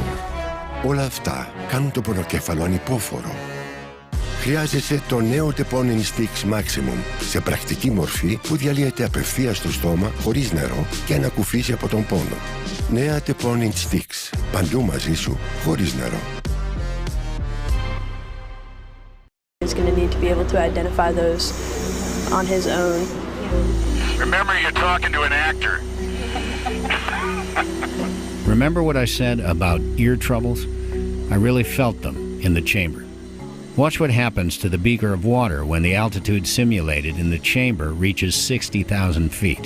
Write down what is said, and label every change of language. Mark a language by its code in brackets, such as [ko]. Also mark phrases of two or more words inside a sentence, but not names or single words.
[el] Όλα αυτά κάνουν το πονοκέφαλο ανυπόφορο. Χρειάζεσαι το νέο Teponin Sticks Maximum σε πρακτική μορφή που διαλύεται απευθείας στο στόμα χωρίς νερό και ανακουφίζει από τον πόνο. Νέα Teponin Sticks. Παντού μαζί σου, χωρίς νερό. [en] He's going to need to be able to identify those on his own. Remember, you're talking to an actor. Remember what I said about ear troubles? I really felt them in the chamber. Watch what happens to the beaker of water when the altitude simulated in the chamber reaches 60,000 feet.